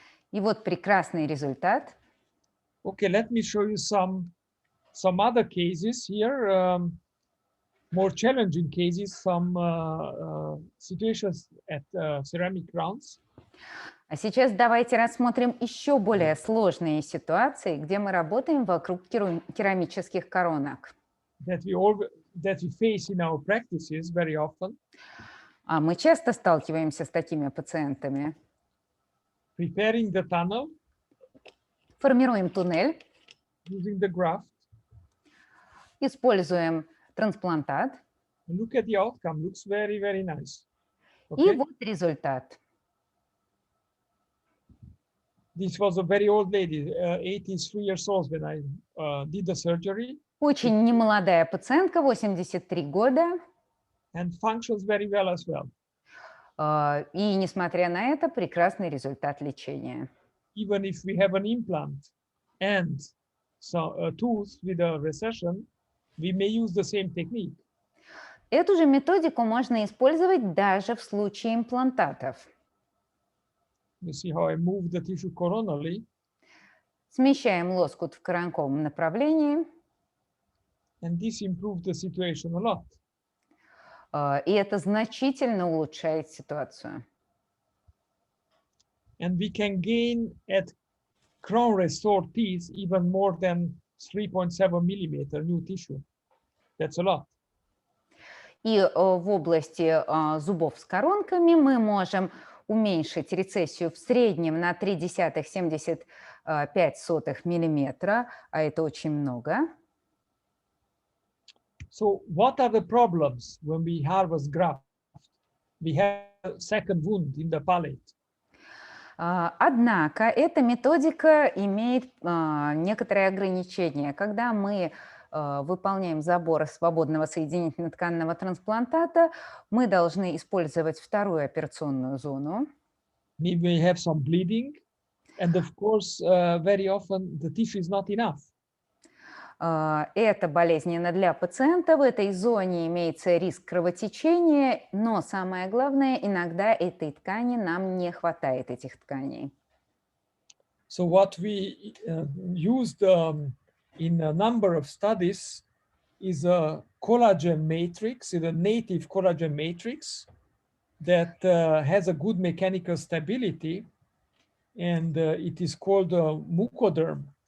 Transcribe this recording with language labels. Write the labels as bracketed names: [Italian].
[Russian] И вот прекрасный результат. [English] Okay, let me show you some other cases here, more challenging cases, some situations at ceramic rounds. [Russian] А сейчас давайте рассмотрим еще более сложные ситуации, где мы работаем вокруг керамических коронок. [English] That we face in our practices very often. [Russian] А мы часто сталкиваемся с такими пациентами. [English] Preparing the tunnel, [Russian] Формируем туннель, [English] using the graft. [Russian] используем трансплантат. [English] Look at the outcome, looks very, very nice. [Russian] И [English] Okay? [Russian] вот результат. [English] This was a very old lady, 83 years old when I did the surgery, [Russian] Очень немолодая пациентка, 83 года. [English] and functions very well as well. [Russian] И, несмотря на это, прекрасный результат лечения. [English] Even if we have an implant and a tooth with a recession, we may use the same technique. [Russian] Эту же методику можно использовать даже в случае имплантатов. [English] You see how I move the tissue coronally, [Russian] Смещаем лоскут в коронковом направлении, [English] and this improved the situation a lot. [Russian] и это значительно улучшает ситуацию. [English] And we can gain at crown restored teeth even more than 3.7 millimeter new tissue. That's a lot. [Russian] И в области зубов с коронками мы можем уменьшить рецессию в среднем на 0,375 миллиметра, а это очень много. [English] So what are the problems when we harvest graft? We have a second wound in the palate. [Russian] Однако эта методика имеет некоторые ограничения. Когда мы выполняем забор свободного соединительно-тканного трансплантата, мы должны использовать вторую операционную зону. [English] Maybe we have some bleeding, and of course, very often the tissue is not enough. [Russian] Это болезненно для пациента, в этой зоне имеется риск кровотечения, но самое главное, иногда этой ткани нам не хватает, этих тканей. [English] So what we used in a number of studies is a collagen matrix, a native collagen matrix that has a good mechanical stability, and it is called mucoderm.